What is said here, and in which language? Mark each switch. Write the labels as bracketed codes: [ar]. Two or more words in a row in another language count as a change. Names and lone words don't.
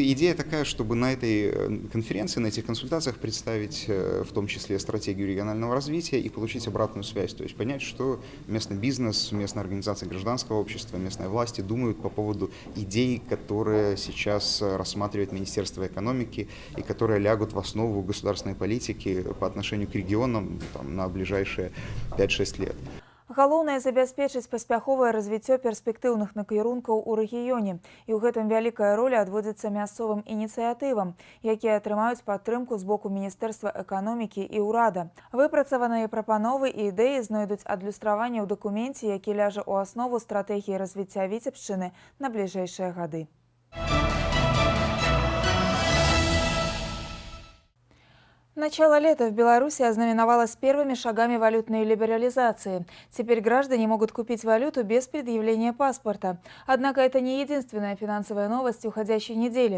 [ru] Идея такая, чтобы на этой конференции, на этих консультациях представить в том числе стратегию регионального развития и получить обратную связь, то есть понять, что местный бизнес, местные организации гражданского общества, местные власти думают по поводу идей, которые сейчас рассматривает Министерство экономики и которые лягут в основу государственной политики по отношению к регионам на ближайшие 5-6 лет. [be] Галоўнае забяспечыць паспяховае развіццё перспектыўных накірункаў у рэгіёне. І ў гэтым вялікая роля адводзіцца мясцовым ініцыятывам, якія атрымаюць падтрымку з боку Міністэрства эканомікі і ўрада. Выпрацаваныя прапановы і ідэі знойдуць адлюстраванне ў дакуменце, які ляжа ў аснову стратэгіі развіцця Віцебшчыны на бліжэйшыя гады. [ru] Начало лета в Беларуси ознаменовалось первыми шагами валютной либерализации. Теперь граждане могут купить валюту без предъявления паспорта. Однако это не единственная финансовая новость уходящей недели.